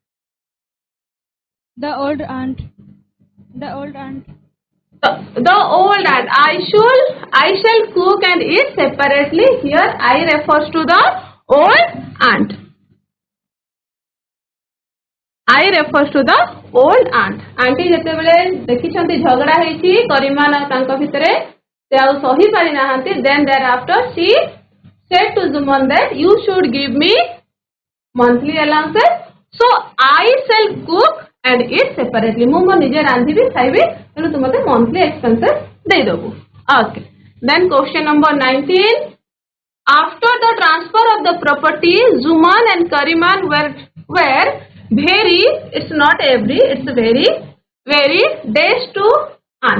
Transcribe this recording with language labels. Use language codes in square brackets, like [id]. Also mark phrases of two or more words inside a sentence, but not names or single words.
[en] The old aunt. The old aunt. The old aunt. I shall cook and eat separately. Here I refers to the old aunt. I refers to the old aunt. [or] Auntie ଯେତେବେଳେ ଦେଖିଛନ୍ତି ଝଗଡ଼ା ହେଇଛି କରିମାନ ଆଉ ତାଙ୍କ ଭିତରେ ସେ ଆଉ ସହି ପାରି ନାହାନ୍ତି. [en] Then thereafter she said to Zuman that you should give me monthly allowances. So I shall cook and eat separately. [or] ମୁଁ ମୋ ନିଜେ ରାନ୍ଧିବି ଖାଇବି ତେଣୁ ତୁ ମୋତେ [en] monthly expenses [or] ଦେଇଦେବୁ. Okay. [en] Then question number 19. After the transfer of the property, Zuman and Kariman were very, it's not every, it's very days to aunt.